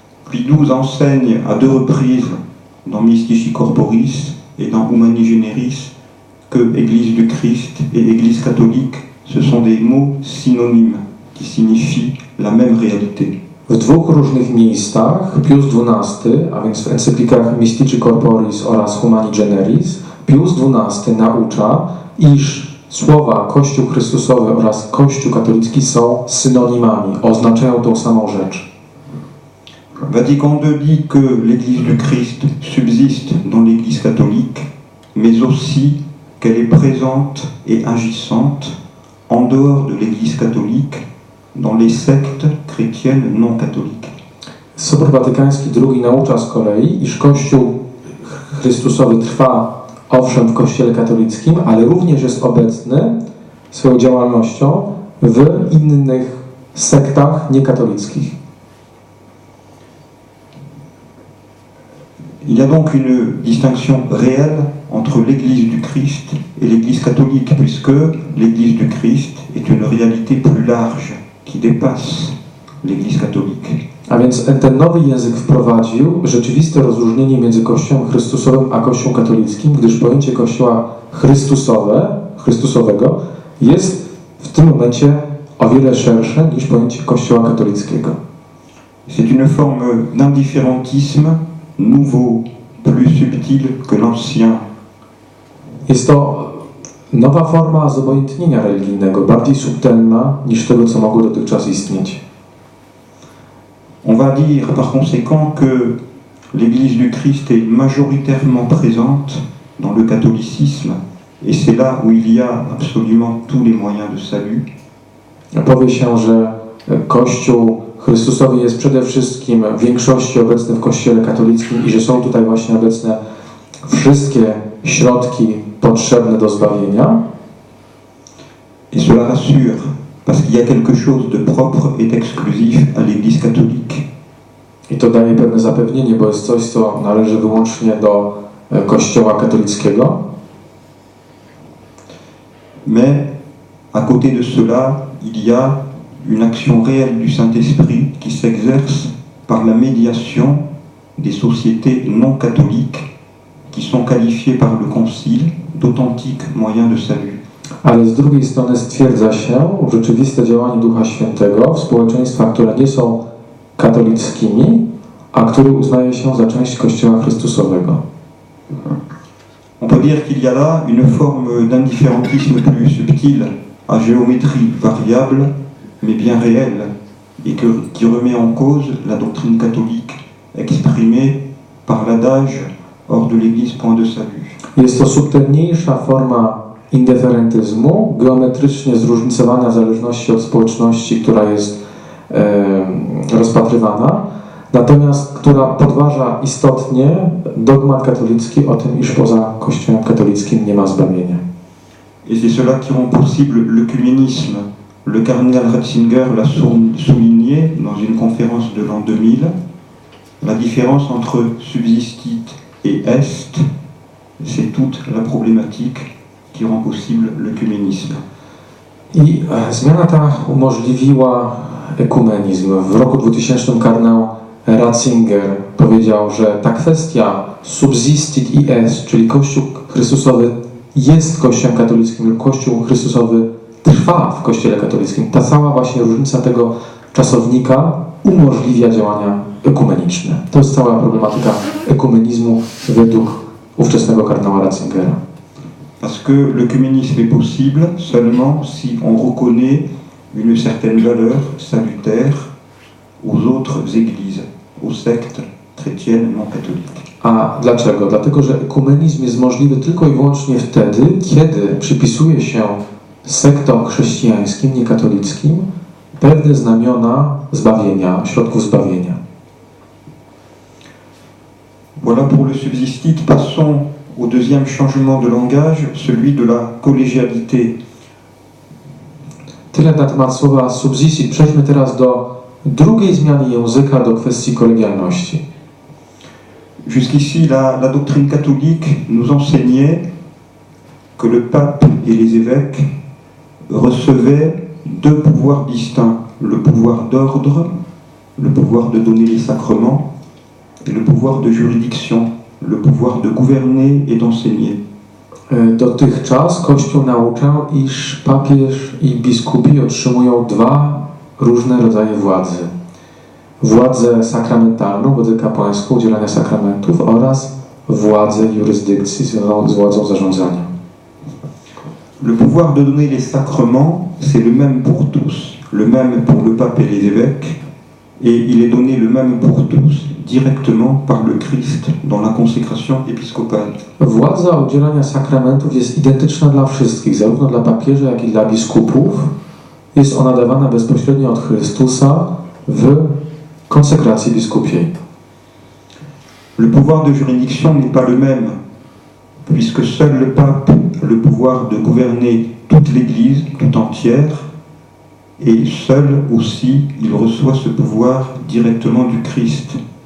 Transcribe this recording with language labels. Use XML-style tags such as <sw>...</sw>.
<fr>Pie XII enseigne à deux reprises dans Mystici Corporis et dans Humani Generis que Église du Christ et Église catholique, ce sont des mots synonymes qui signifient la même réalité.</fr> <pl>W dwóch różnych miejscach Pius XII, a więc w encyklikach Mystici Corporis oraz Humani Generis, Pius XII naucza, iż słowa Kościół Chrystusowy oraz Kościół katolicki są synonimami, oznaczają tą samą rzecz.</pl> <fr>Vatican II dit que l'Église du Christ subsiste dans l'Église catholique, mais aussi qu'elle est présente et agissante en dehors de l'Église catholique dans les sectes chrétiennes non catholiques.</fr> <pl>Sobór Watykański II naucza z kolei, iż Kościół Chrystusowy trwa owszem w Kościele katolickim, ale również jest obecny swoją działalnością w innych sektach niekatolickich.</pl> <fr>Il y a donc une distinction réelle entre l'Église du Christ et l'Église catholique, puisque l'Église du Christ est une réalité plus large, qui dépasse l'Église catholique.</fr> <pl>A więc ten nowy język wprowadził rzeczywiste rozróżnienie między Kościołem Chrystusowym a Kościołem katolickim, gdyż pojęcie Kościoła Chrystusowego jest w tym momencie o wiele szersze niż pojęcie Kościoła katolickiego.</pl> <fr>C'est une forme d'indifférentisme nouveau, plus subtil que l'ancien.</fr> <pl>Jest to nowa forma zobojętnienia religijnego, bardziej subtelna niż tego, co mogło dotychczas istnieć.</pl> <fr>On va dire par conséquent que l'Église du Christ est majoritairement présente dans le catholicisme, et c'est là où il y a absolument tous les moyens de salut.</fr> <pl>Powie się, że Kościół Chrystusowy jest przede wszystkim w większości obecny w Kościele katolickim i że są tutaj właśnie obecne wszystkie środki potrzebne do zbawienia.</pl> <fr>Et cela rassure, parce qu'il y a quelque chose de propre et d'exclusif à l'Église catholique.</fr> <pl>I to daje pewne zapewnienie, bo jest coś, co należy wyłącznie do Kościoła katolickiego.</pl> <fr>Mais à côté de cela, il y a une action réelle du Saint-Esprit qui s'exerce par la médiation des sociétés non catholiques qui sont qualifiées par le Concile d'authentiques moyens de salut.</fr> <pl>Ale z drugiej strony stwierdza się rzeczywiste działanie Ducha Świętego w społeczeństwach, które nie są katolickimi, a które uznaje się za część Kościoła Chrystusowego.</pl> <fr>On peut dire qu'il y a là une forme d'indifférentisme plus subtile, à géométrie variable, mais bien réelle, et qui remet en cause la doctrine catholique exprimée par l'adage « hors de l'Église, point de salut ».</fr> <pl>Jest to subtelniejsza forma indyferentyzmu, geometrycznie zróżnicowana w zależności od społeczności, która jest rozpatrywana, natomiast która podważa istotnie dogmat katolicki o tym, iż poza Kościołem katolickim nie ma zbawienia.</pl> <fr>Et c'est cela qui rend possible l'œcuménisme. Le cardinal Ratzinger l'a souligné dans une conférence de l'an 2000. La différence entre subsistit et est, c'est toute la problématique qui rend possible l'œcuménisme.</fr> <pl>I zmiana ta umożliwiła ekumenizm. W roku 2000 kardynał Ratzinger powiedział, że ta kwestia subsistit i est, czyli Kościół Chrystusowy jest Kościołem katolickim lub Kościół Chrystusowy trwa w Kościele katolickim. Ta cała właśnie różnica tego czasownika umożliwia działania ekumeniczne. To jest cała problematyka ekumenizmu według ówczesnego kardynała Ratzingera.</pl> <fr>Parce que l'œcuménisme est possible seulement si on reconnaît une certaine valeur salutaire aux autres églises, aux sectes chrétiennes non catholiques.</fr> <pl>A dlaczego? Dlatego, że ekumenizm jest możliwy tylko i wyłącznie wtedy, kiedy przypisuje się sektom chrześcijańskim, niekatolickim, pewne znamiona zbawienia, środków zbawienia.</pl> <fr>Voilà pour le subsistit. Passons au deuxième changement de langage, celui de la collégialité.</fr> <pl>Tyle na temat słowa subsistit. Przejdźmy teraz do drugiej zmiany języka, do kwestii kolegialności.</pl> <fr>Jusqu'ici, la doctrine catholique nous enseignait que le pape et les évêques recevaient deux pouvoirs distincts, le pouvoir d'ordre, le pouvoir de donner les sacrements, et le pouvoir de juridiction, le pouvoir de gouverner et d'enseigner.</fr> <pl>Dotychczas Kościół nauczał, iż papież i biskupi otrzymują dwa różne rodzaje władzy. Władzę sakramentalną, władzę kapłańską, udzielania sakramentów oraz władzę jurysdykcji związaną z władzą zarządzania.</pl> <fr>Le pouvoir de donner les sacrements, c'est le même pour tous, le même pour le pape et les évêques, et il est donné le même pour tous directement par le Christ dans la consécration épiscopale.</fr> <pl>Władza udzielania sakramentów jest identyczna dla wszystkich, zarówno dla papieża, jak i dla biskupów. Jest ona dawana bezpośrednio od Chrystusa w konsekracji biskupiej.</pl> <fr>Le pouvoir de juridiction n'est pas le même, puisque seul le pape a le pouvoir de gouverner toute l'Église, tout entière, et seul aussi il reçoit ce pouvoir directement du Christ.</fr>